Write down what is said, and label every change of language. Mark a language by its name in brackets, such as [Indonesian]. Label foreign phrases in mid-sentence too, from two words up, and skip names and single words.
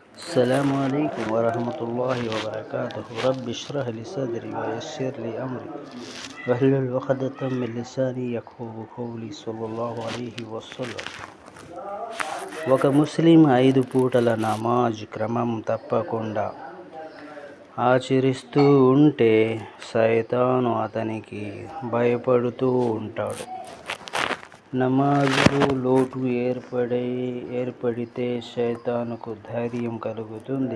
[Arabic] السلام عليكم ورحمة الله وبركاته. رب اشرح لي صدري ويسر لي أمري واحلل عقدة من لساني يفقهوا قولي صلى الله عليه وسلم. [Telugu] ఒక ముస్లిం 5 పూటల నమాజ్ క్రమం తప్పకుండా ఆచరిస్తూ ఉంటే సైతాను అతనికి భయపడుతూ ఉంటాడు. నమాజులో లోటు ఏర్పడితే సైతానుకు ధైర్యం కలుగుతుంది.